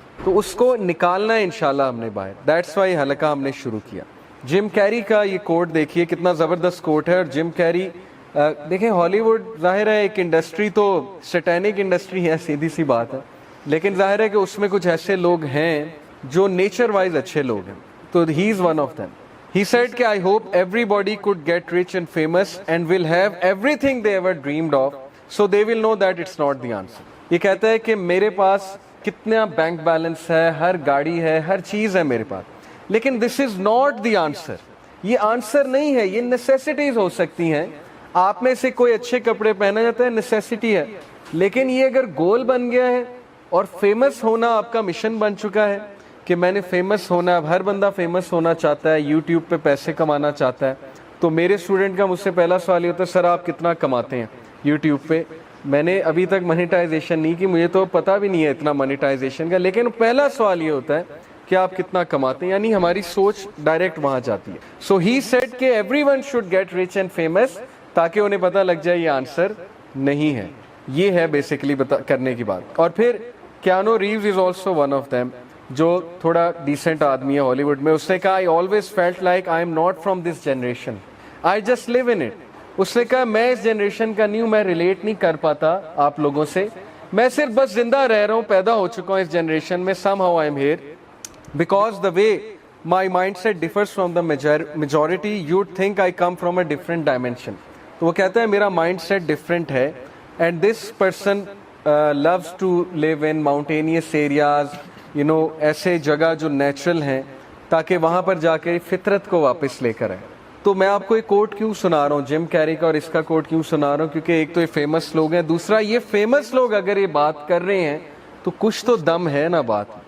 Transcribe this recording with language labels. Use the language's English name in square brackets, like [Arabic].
[Urdu] تو اس کو نکالنا ہے انشاءاللہ ہم نے باہر. دیٹس وائی حلقہ ہم نے شروع کیا. جم کیری کا یہ کوٹ دیکھیے, کتنا زبردست کوٹ ہے. اور جم کیری دیکھیں, ہالی ووڈ ظاہر ہے ایک انڈسٹری تو سیٹینک انڈسٹری ہے, سیدھی سی بات ہے, لیکن ظاہر ہے کہ اس میں کچھ ایسے لوگ ہیں جو نیچر وائز اچھے لوگ ہیں. [English] تو he is one of them. He said [Urdu] کہ [English] I hope everybody could get rich and famous and will have everything they ever dreamed of, so they will know that it's not the answer. [Urdu] یہ کہتا ہے کہ میرے پاس کتنا bank balance ہے, ہر گاڑی ہے, ہر چیز ہے میرے پاس, لیکن [English] this is not the answer. [Urdu] یہ آنسر نہیں ہے, یہ نیسیسٹیز ہو سکتی ہیں. آپ میں سے کوئی اچھے کپڑے پہنا جاتا ہے, نیسیسٹی ہے, لیکن یہ اگر گول بن گیا ہے اور فیمس ہونا آپ کا مشن بن چکا ہے کہ میں نے فیمس ہونا ہے, اب ہر بندہ فیمس ہونا چاہتا ہے, یوٹیوب پہ پیسے کمانا چاہتا ہے. تو میرے اسٹوڈنٹ کا مجھ سے پہلا سوال یہ ہوتا ہے, سر آپ کتنا کماتے ہیں یوٹیوب پہ؟ میں نے ابھی تک منیٹائزیشن نہیں کی, مجھے تو پتہ بھی نہیں ہے اتنا منیٹائزیشن کا, لیکن پہلا سوال یہ ہوتا ہے کہ آپ کتنا کماتے ہیں, یعنی ہماری سوچ ڈائریکٹ وہاں جاتی ہے. [English] so he said کہ everyone should get rich and famous, [Urdu] تاکہ انہیں پتہ لگ جائے یہ آنسر نہیں ہے. یہ ہے بیسیکلی کرنے کی بات. اور پھر Keanu ریوز [English] is also one of them, [Urdu] جو تھوڑا ڈیسنٹ آدمی ہے ہالی ووڈ میں. اس نے کہا [English] I always felt like I am not from this generation, I just live in it. [Urdu] اس نے کہا میں اس جنریشن کا نہیں ہوں, میں ریلیٹ نہیں کر پاتا آپ لوگوں سے, میں صرف بس زندہ رہ رہا ہوں, پیدا ہو چکا ہوں اس جنریشن میں. [English] somehow I am here because the way my mindset differs from the majority, you'd think I come from a different dimension. [Urdu] تو وہ کہتا ہے میرا مائنڈ سیٹ ڈفرینٹ ہے, [English] and this person loves to live in mountainous areas, [Urdu] ایسے جگہ جو natural ہیں, تاکہ وہاں پر جا کے فطرت کو واپس لے کر آئے. تو میں آپ کو ایک کوٹ کیوں سنا رہا ہوں جم کیری کا, اور اس کا کوٹ کیوں سنا رہا ہوں, کیونکہ ایک تو یہ فیمس لوگ ہیں, دوسرا یہ فیمس لوگ اگر یہ بات کر رہے ہیں تو کچھ تو دم ہے نا بات.